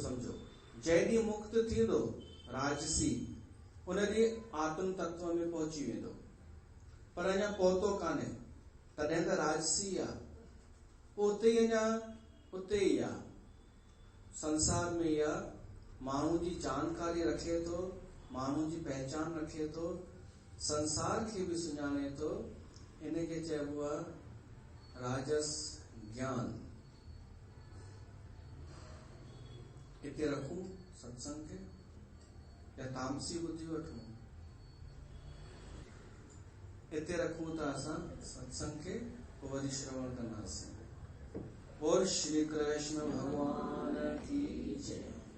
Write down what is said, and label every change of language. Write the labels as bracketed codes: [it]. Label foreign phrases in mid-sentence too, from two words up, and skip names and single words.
[sd] सम्झो जंहिं ॾींहुं मुक्त थींदो राजसी, उन ॾींहुं आत्म तत्व में पहुची वेंदो, पर अञा पहुतो कान्हे, तॾहिं त राजसी आहे, उते ई अञा उते ई आहे, संसार में ई आहे, माण्हू जी जानकारी रखे थो, माण्हू जी पहचान रखे थो, संसार खे बि सुञाणे थो, इनखे चइबो आहे राजस ज्ञान। हिते रखूं सत्संग खे या तामसी ॿुधी वठूं? हिते रखूं था असां सत्संग खे, पोइ वरी श्रवण कंदासीं। [hi] बोल श्री कृष्ण भगवान की जय।